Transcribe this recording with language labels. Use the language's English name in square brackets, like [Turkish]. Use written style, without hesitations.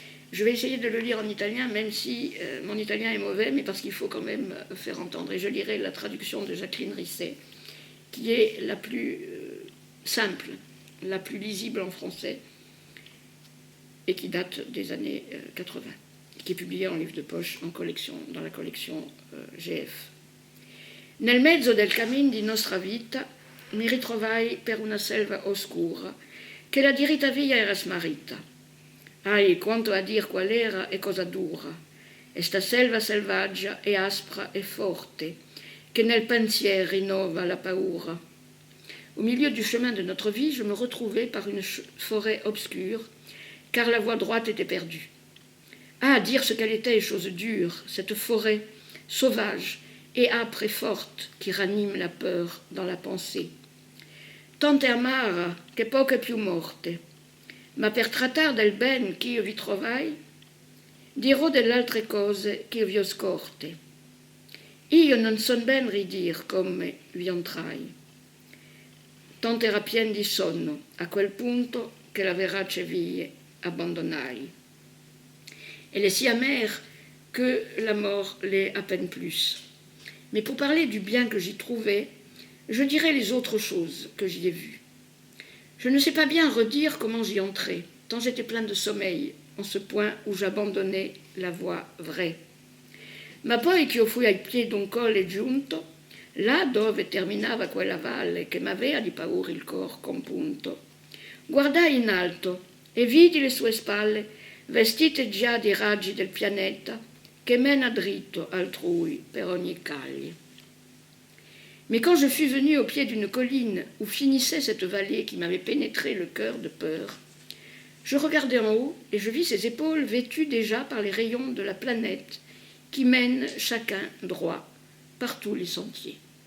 [French] Je vais essayer de le lire en italien, même si mon italien est mauvais, mais parce qu'il faut quand même faire entendre. Et je lirai la traduction de Jacqueline Risset, qui est la plus simple, la plus lisible en français, et qui date des années 80, qui est publiée en livre de poche dans la collection GF. [Italian] Nel mezzo del cammin di nostra vita mi ritrovai per una selva oscura che la dirita via era smarrita. Ai, quanto a dir qual era e cosa dura, esta selva selvaggia e aspra e forte, che nel pensier rinnova la paura. [French] Au milieu du chemin de notre vie, je me retrouvai par une forêt obscure, car la voie droite était perdue. Ah, dire ce qu'elle était est chose dure, cette forêt sauvage et âpre et forte qui ranime la peur dans la pensée. [Italian] Tante amara che poche più morte, ma per trattar del ben ch'io vi trovai, dirò delle altre cose che vi ho scorte. Io non son ben ridir come vi entrai. Tante era pien di sonno, a quel punto che la verace vie abbandonnai. [French] Elle est si amère que la mort l'est à peine plus. Mais pour parler du bien que j'y trouvais, je dirai les autres choses que j'y ai vues. Je ne sais pas bien redire comment j'y entrai, tant j'étais plein de sommeil, en ce point où j'abandonnais la voie vraie. [Italian] Ma poi che io fui ai piedi d'un colle giunto, là dove terminava quella valle che m'aveva di paura il cor compunto, guardai in alto e vidi le sue spalle vestite già di raggi del pianeta che mena dritto altrui per ogni calle. [French] Mais quand je fus venu au pied d'une colline où finissait cette vallée qui m'avait pénétré le cœur de peur, je regardai en haut et je vis ses épaules vêtues déjà par les rayons de la planète qui mènent chacun droit par tous les sentiers.